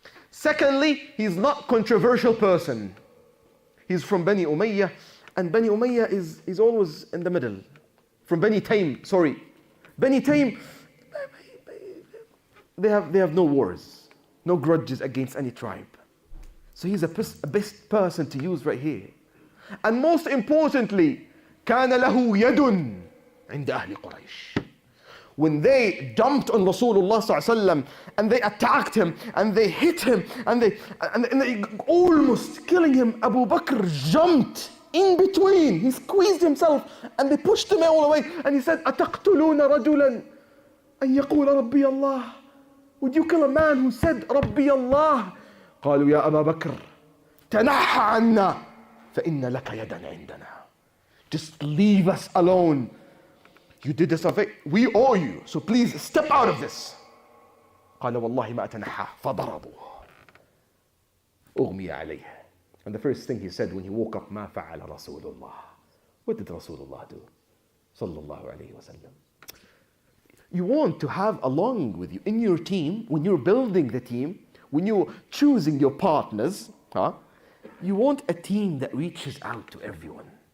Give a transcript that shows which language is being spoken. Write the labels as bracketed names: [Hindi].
[English] Secondly, he's not a controversial person. He's from Bani Umayyah, and Bani Umayyah is always in the middle. From Bani Taym, sorry. Bani Taym, they have no wars, no grudges against any tribe. So he's a best person to use right here. And most importantly, [Arabic] كان له يد عند أهل قريش. [English] When they dumped on Rasulullah ﷺ and they attacked him and they hit him and they almost killing him, Abu Bakr jumped in between. He squeezed himself and they pushed him all the way and he said, [Arabic] أتقتلون رجلا أن يقول ربي الله? [English] Would you kill a man who said [Arabic] ربي الله? قالوا يا أبا بكر تنحى عنا فإن لك يدا عندنا. [English] Just leave us alone. You did us a favor. We owe you. So please step out of this. [Arabic] قال والله ما أتنحى فضربوه أغمي عليه. [English] And the first thing he said when he woke up, [Arabic] ما فعل رسول الله. [English] What did Rasulullah do? صلى الله عليه وسلم. You want to have along with you in your team, when you're building the team, when you're choosing your partners, you want a team that reaches out to everyone.